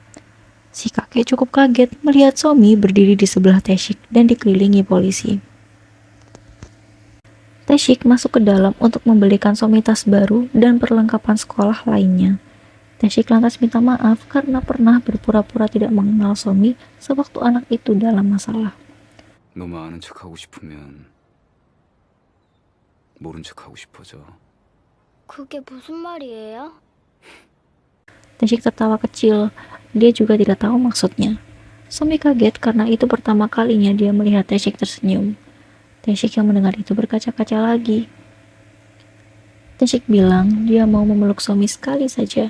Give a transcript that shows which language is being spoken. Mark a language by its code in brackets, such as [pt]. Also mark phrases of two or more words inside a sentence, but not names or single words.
[id] Si kakek cukup kaget melihat Somi berdiri di sebelah Tae-sik dan dikelilingi polisi. Tae-sik masuk ke dalam untuk membelikan Somi tas baru dan perlengkapan sekolah lainnya. Tae-sik lantas minta maaf karena pernah berpura-pura tidak mengenal Somi sewaktu anak itu dalam masalah. [ko] 너무 아는 척하고 싶으면 모른 척하고 싶어져. 그게 무슨 말이에요? [id] Tae-sik tertawa kecil. Dia juga tidak tahu maksudnya. Somi kaget karena itu pertama kalinya dia melihat Tae-sik tersenyum. Tae-sik yang mendengar itu berkaca-kaca lagi. Tae-sik bilang dia mau memeluk Somi sekali saja.